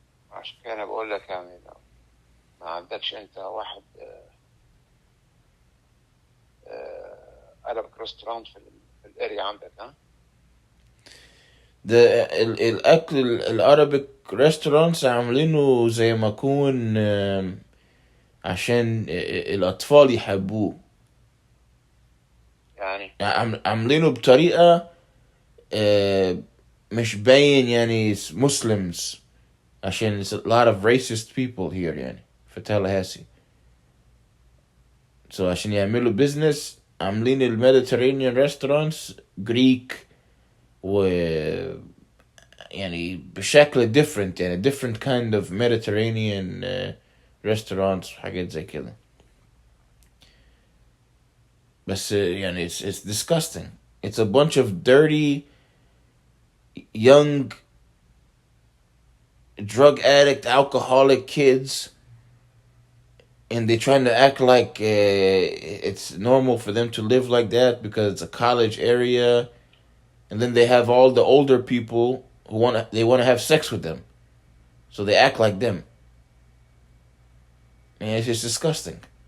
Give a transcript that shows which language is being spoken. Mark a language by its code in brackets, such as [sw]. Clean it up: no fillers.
[ar] عشان كده انا بقول لك يعني لو ما عندكش انت واحد [en] Arabic restaurant [ar] في الاريا عندك ها؟ الأكل الأرابيك restaurants عاملينه زي ما يكون عشان الأطفال يحبوه يعني عاملينه بطريقة مش باين يعني Muslims عشان [en] there's a lot of racist people here [ar] يعني في Tallahassee. So عشان يعملوا business عاملين الميديترينيان restaurants Greek و يعني بشكل different يعني [en] different kind of Mediterranean restaurants [ar] وحاجات زي كده. بس يعني [en] it's disgusting. It's a bunch of dirty young drug addict alcoholic kids, and they're trying to act like it's normal for them to live like that because it's a college area, and then they have all the older people who want to have sex with them, so they act like them, and it's just disgusting.